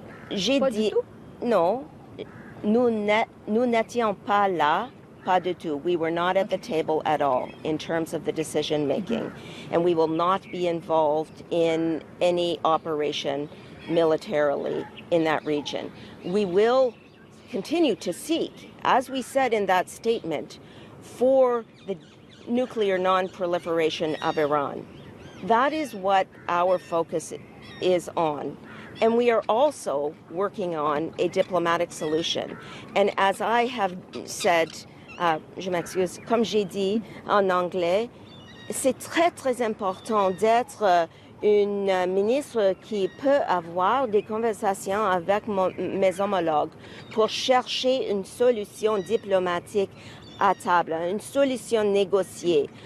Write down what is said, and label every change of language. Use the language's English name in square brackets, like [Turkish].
[French] J'ai dit non, nous n'étions pas là. Pas du tout. [English] We were not at the table at all in terms of the decision making, and we will not be involved in any operation militarily in that region. We will continue to seek, as we said in that statement, for the nuclear non-proliferation of Iran. That is what our focus is on. And we are also working on a diplomatic solution. And as I have said, [French] je m'excuse, comme j'ai dit en anglais, c'est très, très important d'être une ministre qui peut avoir des conversations avec mes homologues pour chercher une solution diplomatique à table, une solution négociée.